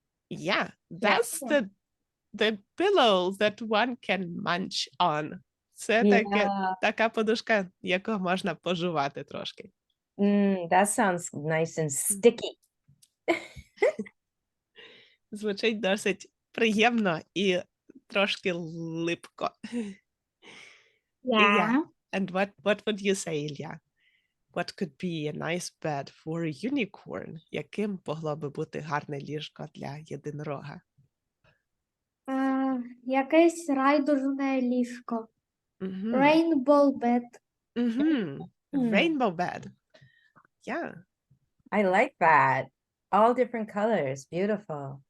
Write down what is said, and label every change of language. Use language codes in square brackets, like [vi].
[en] Yeah, that's the pillow that one can munch on. [uk] Це [en] Yeah. [uk] така подушка, яку можна пожувати трошки. [en] That sounds nice and sticky. [uk] Звучить досить приємно і трошки липко. [en] Yeah. And what would you say, Ілля? What could be a nice bed for a unicorn? [uk] Яким могло би бути гарне ліжко для єдинорога? Якесь райдужне ліжко. Мгм. [en] Rainbow bed. Мгм. Rainbow bed. Yeah. I like that. All different colors. Beautiful.